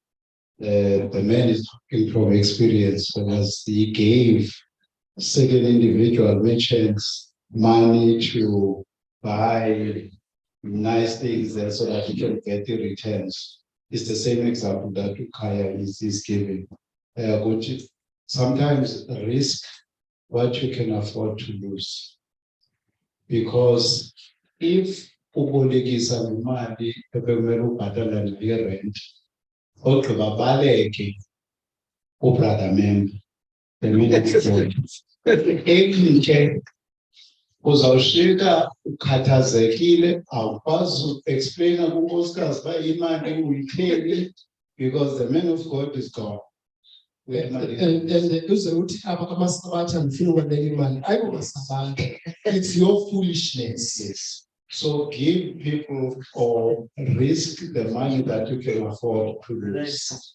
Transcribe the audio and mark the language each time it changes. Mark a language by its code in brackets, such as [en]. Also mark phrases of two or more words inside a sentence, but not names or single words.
[en] The man is talking from experience because he gave certain individual merchants money to buy nice things there so that he can get the returns. It's the same example that Kaya is giving. Which sometimes risk what you can afford to lose. Because if [xh] ubolekisa imali ebekumele ubhatala nayo rent, ogqiba baleke ubrother member, [en] the minute [xh] enye uzawushiyeka ukhathazekile, awukwazi ukuexplaina kunkosikazi uba imali uyitheni [en] because the man of God is gone. It's your foolishness. Yes. So give people or risk the money that you can afford to lose.